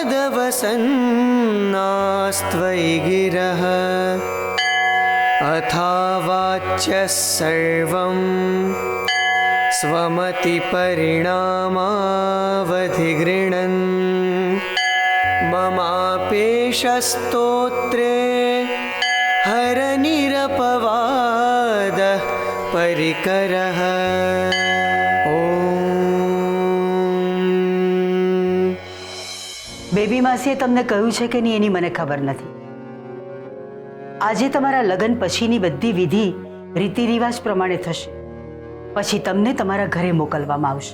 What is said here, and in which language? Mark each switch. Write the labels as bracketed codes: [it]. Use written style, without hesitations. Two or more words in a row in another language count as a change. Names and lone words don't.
[sa] तदवसन्नास्त्वयि गिरः अथावाच्यः सर्वं स्वमतिपरिणामावधिगृह्णन् ममापेशस्तोत्रे हरनिरपवादः परिकरः. [gu] બેબી માસીએ તમને કહ્યું છે કે નહીં એની મને ખબર નથી. આજે તમારા લગ્ન પછીની બધી વિધિ રીતિ રિવાજ પ્રમાણે થશે. પછી તમને તમારા ઘરે મોકલવામાં આવશે.